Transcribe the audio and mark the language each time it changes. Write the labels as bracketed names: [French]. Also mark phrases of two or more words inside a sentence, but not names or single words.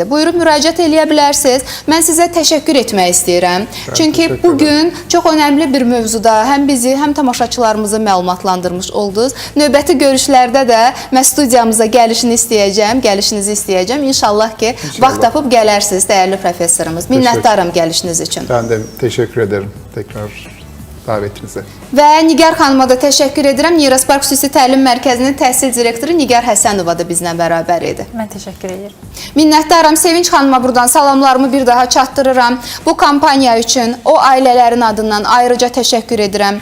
[Azerbaijani] Buyurub müraciət eləyə bilərsiniz. Mən sizə təşəkkür etmək istəyirəm. Çünki bugün çox önəmli bir mövzuda həm bizi, həm tamaşaçılarımızı məlumatlandırmış oldunuz. Növbəti görüşlərdə də mən studiyamıza gəlişinizi istəyəcəm. İnşallah ki, vaxt tapıb gələrsiniz dəyərli professorumuz. Minnətdaram gəlişiniz üçün. [Turkish] Ben de teşekkür ederim tekrar davetinize. [Azerbaijani] Və Nigar xanıma da təşəkkür edirəm. Neyrospark Xüsusi Təlim Mərkəzinin təhsil direktoru Nigar Həsənova da bizlə bərabər idi. Mən təşəkkür edirəm. Minnətdaram. Sevinç xanıma buradan salamlarımı bir daha çatdırıram. Bu kampaniya üçün o ailələrin adından ayrıca təşəkkür edirəm.